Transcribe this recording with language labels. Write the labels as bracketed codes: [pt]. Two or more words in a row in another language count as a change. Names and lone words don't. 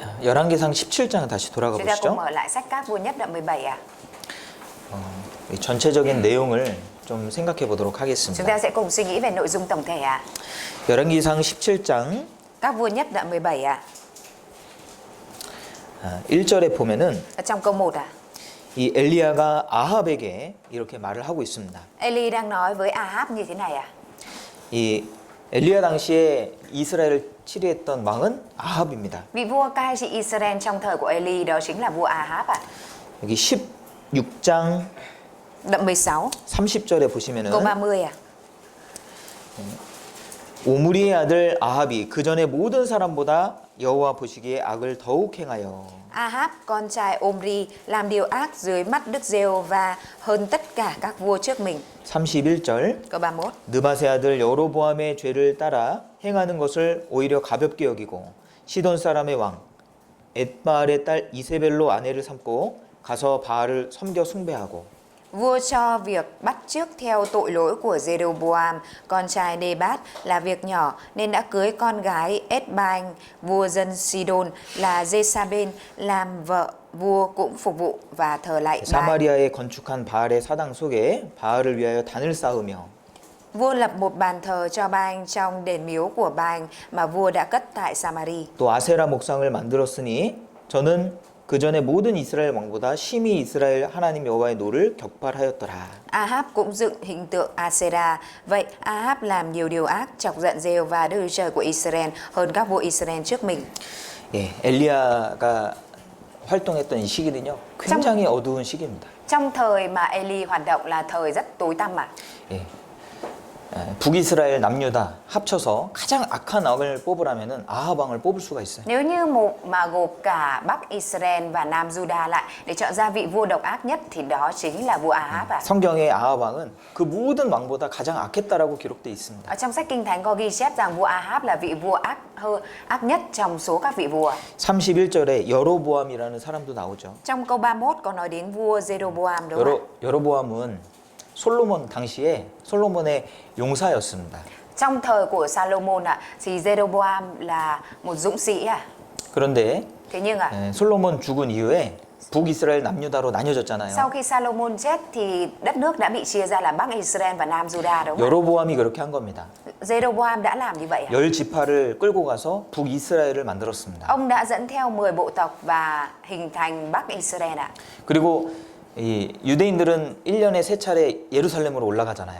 [ko] 열왕기상 17장 다시 돌아가 [vi] Chúng ta cùng [ko] 보시죠. [vi] mở lại sách Các Vua Nhất đoạn 17 à. [ko] 이 전체적인 내용을 좀 생각해 보도록 [vi] Chúng [ko] 하겠습니다. [vi] ta sẽ cùng suy nghĩ về nội dung tổng thể ạ. [ko] 열왕기상 17장 [vi] Các Vua Nhất đoạn 17 ạ. [ko] 1절에 보면은 [vi] Ở trong câu 1 ạ. [ko] 이 엘리야가 아합에게 이렇게 말을 하고 있습니다. [vi] Eli đang nói với Ahab như thế này ạ. [ko] 이 엘리야 당시에 이스라엘을 치리했던 왕은 아합입니다. [vi] Vị vua cai trị Israel trong thời của Eli đó chính là vua Ahab ạ. [ko] 여기 16장 [vi] Đoạn 16, [ko] 30절에 보시면은 [vi] câu 30 ạ. [ko] 오므리의 아들 아합이 그 전에 모든 사람보다 여호와 보시기에 악을 더욱 행하여 [vi] Ahab, con trai Omri, làm điều ác dưới mắt Đức Giê-hô-va hơn tất cả các vua trước mình. [ko] 31절 [vi] Câu 31. [ko] 느바세 아들 여로보암의 죄를 따라 행하는 것을 오히려 가볍게 여기고 시돈 사람의 왕 엣바알의 딸 이세벨로 아내를 삼고 가서 바알을 섬겨 숭배하고 [vi] Vua cho việc bắt chước theo tội lỗi của Jeroboam, con trai Nebat là việc nhỏ nên đã cưới con gái Ết-banh, vua dân Sidon là Jezabel làm vợ vua cũng phục vụ và thờ lạy Baal. [ko] 사마리아에 건축한 바알의 사당 속에 바알을 위하여 단을 쌓으며 [vi] Vua lập một bàn thờ cho Baal trong đền miếu của Baal mà vua đã cất tại Samari. [ko] 또 아세라 목상을 만들었으니 저는 그 전에 모든 이스라엘 왕보다 심히 이스라엘 하나님 여호와의 노를 격발하였더라. [vi] Ahab cũng dựng hình tượng Asera. Vậy Ahab làm nhiều điều ác chọc giận Giê-hô-va Đức Chúa Trời của Israel hơn các vua Israel trước mình. [ko] 예, 엘리야가 활동했던 이 시기는요, 굉장히 어두운 시기입니다. [vi] Trong thời mà Eli hoạt động là thời rất tối tăm mà. [ko] 예. 북이스라엘 남유다 합쳐서 가장 악한 왕을 뽑으라면은 아합 왕을 뽑을 수가 있어요. [vi] Nếu như một mà gộp cả Bắc Israel và Nam Juda lại để chọn ra vị vua độc ác nhất thì đó chính là vua Ahab ạ. [ko] 성경의 아합 왕은 그 모든 왕보다 가장 악했다라고 기록돼 있습니다. [vi] Ở trong sách Kinh Thánh có ghi chép rằng vua Ahab là vị vua ác nhất trong số các vị vua. [ko] 31절에 여로보암이라는 사람도 나오죠. [vi] Trong câu 31 có nói đến vua Jeroboam đúng không ạ? [ko] 여로보암은 솔로몬 당시에 솔로몬의 용사였습니다. [vi] Trong thời của Salomon ạ, thì Jeroboam là một dũng sĩ à. [ko] 그런데 [vi] Thế nhưng ạ, [ko] 솔로몬 죽은 이후에 북이스라엘 남유다로 나뉘어졌잖아요. [vi] sau khi Salomon chết thì đất nước đã bị chia ra là Bắc Israel và Nam Juda đúng không [ko] 여로보암이 그렇게 한 겁니다. [vi] ạ? Jeroboam đã làm như vậy ạ. [ko] 10지파를 끌고 가서 북이스라엘을 만들었습니다. [vi] Ông đã dẫn theo 10 bộ tộc và hình thành Bắc Israel ạ. [ko] 그리고 이 유대인들은 1년에 3차례 예루살렘으로 올라가잖아요.